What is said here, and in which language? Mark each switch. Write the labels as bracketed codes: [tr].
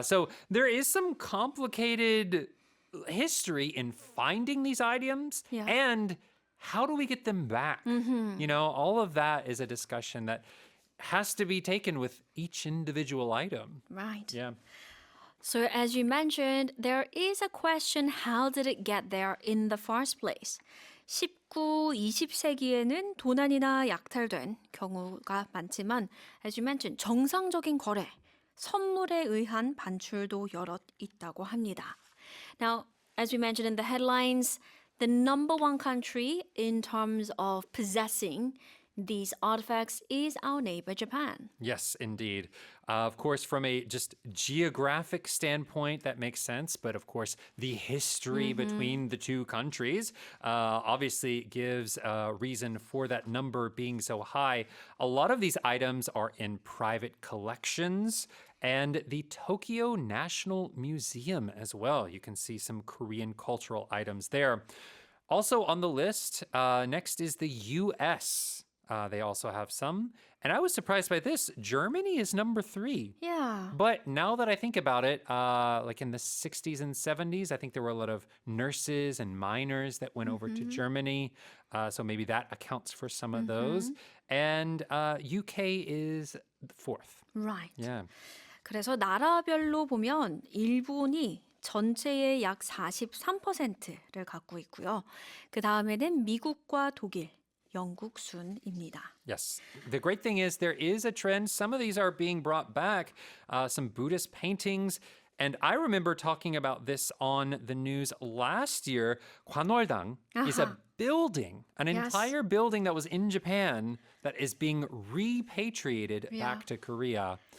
[en] So there is some complicated history in finding these items and how do we get them back? You know, all of that is a discussion that has to be taken with each individual item. Right. Yeah. So as you mentioned, there is a question, how did it get there in the first place? [ko] 19, 20세기에는 도난이나 약탈된 경우가 많지만, [en] as you mentioned, [ko] 정상적인 거래, 선물에 의한 반출도 여럿 있다고 합니다. [en] Now, as we mentioned in the headlines, the number one country in terms of possessing these artifacts is our neighbor Japan. Yes, indeed. Of course, from a just geographic standpoint, that makes sense. But of course, the history between the two countries obviously gives a reason for that number being so high. A lot of these items are in private collections and the Tokyo National Museum as well. You can see some Korean cultural items there. Also on the list, next is the U.S. They also have some. And I was surprised by this. Germany is number 3. Yeah. But now that I think about it, like in the 60s and 70s, I think there were a lot of nurses and miners that went over to Germany. So maybe that accounts for some of those. And UK is 4th. Right. Yeah. [ko] 그래서 나라별로 보면 일본이 전체의 약 43%를 갖고 있고요. 그 다음에는 미국과 독일, 영국 순입니다. [en] Yes. The great thing is there is a trend. Some of these are being brought back. Some Buddhist paintings. And I remember talking about this on the news last year. 관월당 is a building, an entire building that was in Japan that is being repatriated back to Korea.